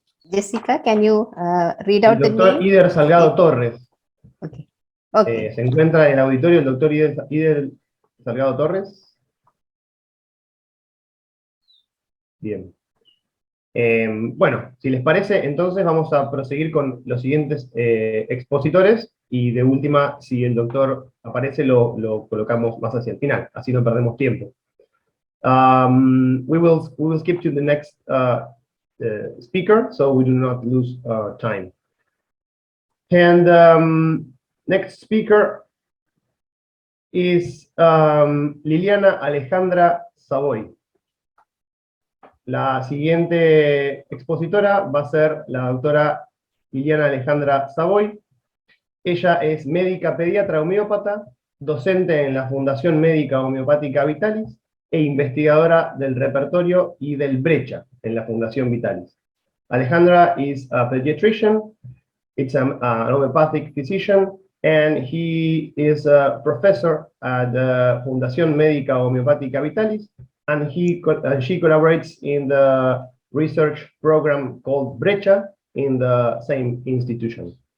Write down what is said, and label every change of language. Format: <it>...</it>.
<en>Jessica, can you read out the name?</en> <es>El doctor Ider Salgado Torres.</es> <en>Okay. Okay.</en> <es>Se encuentra en el auditorio el doctor Ider Salgado Torres. Bien. Bueno, si les parece, entonces vamos a proseguir con los siguientes expositores, y de última, si el doctor aparece, lo colocamos más hacia el final, así no perdemos tiempo.</es> <en>We will skip to the next speaker, so we do not lose time. And next speaker is Liliana Alejandra Savoy.</en> <es>La siguiente expositora va a ser la doctora Liliana Alejandra Savoy. Ella es médica pediatra homeópata, docente en la Fundación Médica Homeopática Vitalis e investigadora del repertorio y del Brecha en la Fundación Vitalis.</es> <en>Alejandra is a pediatrician, it's an homeopathic physician, and he is a professor at the Fundación Médica Homeopática Vitalis, and she collaborates in the research program called Brecha in the same institution.</en>